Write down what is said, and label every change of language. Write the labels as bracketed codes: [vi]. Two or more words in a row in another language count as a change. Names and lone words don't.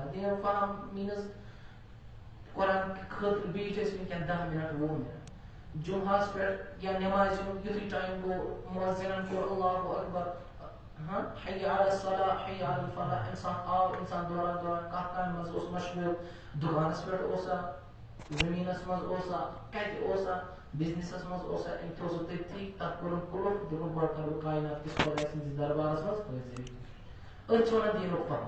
[ks] دیٖنُک فہم میٖنٕز قرآن خٲطرٕ بیٖٹھۍ أسۍ وٕنکٮ۪ن 10 منٹ 20 منٹ جمعہس پٮ۪ٹھ یا نٮ۪مازِ ہُنٛد یُتھُے ٹایم گوٚو مؤذِنن کوٚر [ar] اللہ اکبر حی علی الصلاۃ حی علی الفلاح [ks] انسان آو انسان دوران دوران کتھ کامہِ منٛز اوس مشغوٗل دُکانس پٮ۪ٹھ اوسا زٔمیٖنس منٛز اوسا کتہِ اوسا بِزنِسس منٛز اوسا أمۍ تھوٚو سُہ تٔتھی تتھ کوٚرُن قُلُف دوٚپُن گۄڈٕ کرٕ بہٕ کائنات کِس خۄداے سٕنٛدِس دربارس منٛز حٲضری. أتھۍ چھِ ونان دیٖنُک فہم.